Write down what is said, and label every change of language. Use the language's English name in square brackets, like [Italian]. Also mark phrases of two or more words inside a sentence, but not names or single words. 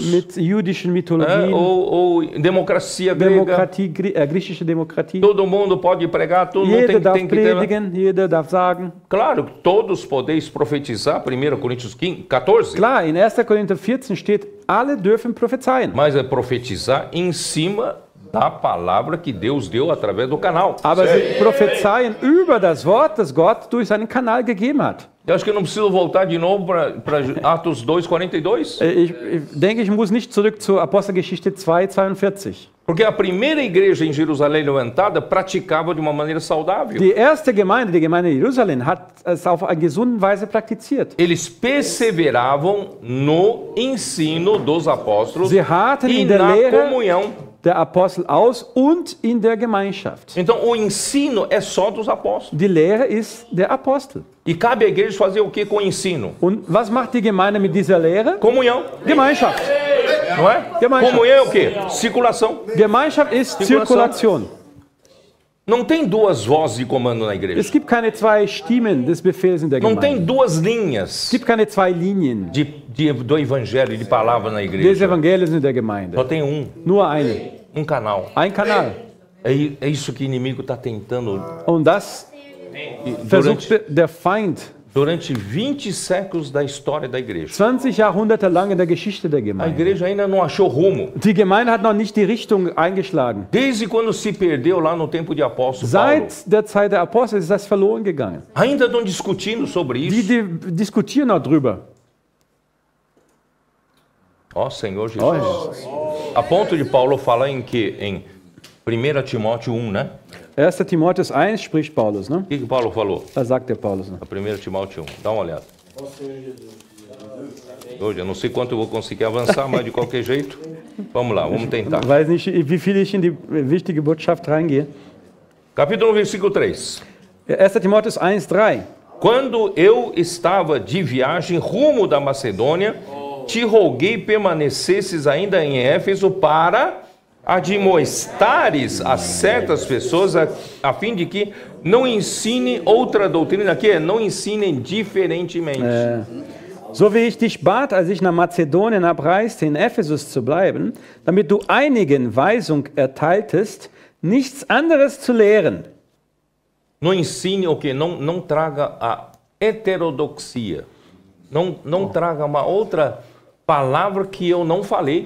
[German] mit jüdischen [Portuguese] né? [German] Mythologien, [Portuguese] ou democracia grega. [German] Demokratie, griechische Demokratie. [Portuguese] Todo mundo pode pregar, todo mundo [German] Jeder darf [Portuguese] tem que ter. [German] predigen, jeder darf sagen. [Portuguese] Claro, todos podeis profetizar, 1 Coríntios 14, [German] Klar, in 1. Korinther 14 steht, alle dürfen prophezeien. [Portuguese] mas é profetizar em cima da palavra que Deus deu através do canal. [German] Aber sie prophezeien über das Wort, das Gott durch seinen Kanal gegeben hat. [Portuguese] Eu acho que eu não preciso voltar de novo para Atos 2:42, [German] Ich denke, ich muss nicht zurück zur Apostelgeschichte 2,42. [Portuguese] porque a primeira igreja em Jerusalém levantada praticava de uma maneira saudável. [German] Die erste Gemeinde, die Gemeinde Jerusalem, hat es auf eine gesunde Weise praktiziert. [Portuguese] Eles perseveravam no ensino dos apóstolos [German] Sie harten [Portuguese] e [German] in der [Portuguese] na [German] Lehre [Portuguese] comunhão. [German] der Apostel aus und in der Gemeinschaft. [Portuguese] Então o ensino é só dos apóstolos. [German] Die Lehre ist der Apostel. [Portuguese] E cabe à igreja fazer o que com o ensino? [German] Und was macht die Gemeinde mit dieser Lehre? [Portuguese] Comunhão, [German] Gemeinschaft. [Portuguese] não é? [German] Gemeinschaft. [Portuguese] Comunhão é o quê? Circulação. [German] Gemeinschaft ist Zirkulation. [Portuguese] Não tem duas vozes de comando na igreja. [German] Es gibt keine zwei Stimmen des Befehls in der [Portuguese] Não tem [German] Gemeinde. [Portuguese] duas [German] Es [Portuguese] linhas [German] gibt keine zwei Linien [Portuguese] do evangelho, de palavra na [German] des [Portuguese] igreja. [German] Evangeliums in der Gemeinde. [Portuguese] Só tem [German] Nur eine. [Portuguese] canal. [German] Ein Kanal. [Portuguese] É isso que o inimigo está tentando. [German] Und das versucht der Feind [Portuguese] Durante 20 séculos da história da igreja. [German] 20 Jahrhunderte lang in der Geschichte der [Portuguese] A [German] Gemeinde. [Portuguese] igreja ainda não achou rumo. [German] Die Gemeinde hat noch nicht die Richtung eingeschlagen. [Portuguese] Desde quando se perdeu lá no tempo de apóstolo Paulo. [German] Seit der Zeit der Apostel ist das verloren gegangen. [Portuguese] Ainda estão discutindo sobre [German] Die, [Portuguese] isso. [German] die diskutieren noch drüber. [Portuguese] Ó Senhor Jesus. [German] Oh, Jesus. [Portuguese] A ponto de Paulo falar em que? Em 1 Timóteo 1, né? [German] 1. Timotheus 1 spricht Paulus, ne? [Portuguese] O que Paulo falou? [German] Da sagt der Paulus. Ne? [Portuguese] A 1 Timóteo 1. Dá uma olhada. Hoje, eu não sei quanto eu vou conseguir avançar, mas de qualquer jeito, vamos lá, vamos tentar. [German] Ich weiß nicht, wie viel ich in die wichtige Botschaft reingehe. [Portuguese] Capítulo 1, versículo 3. [German] 1. Timotheus 1, 3. [Portuguese] Quando eu estava de viagem rumo da Macedônia, te roguei permanecesses ainda em Éfeso para admoestares a certas pessoas a fim de que não ensine outra doutrina, que não ensinem diferentemente. [German] So wie ich dich bat, als ich nach Mazedonien abreiste, in Ephesus zu bleiben, damit du einigen Weisung erteiltest, nichts anderes zu lehren. [Portuguese] Não ensine o quê? Não traga a heterodoxia. Não traga uma outra palavra que eu não falei.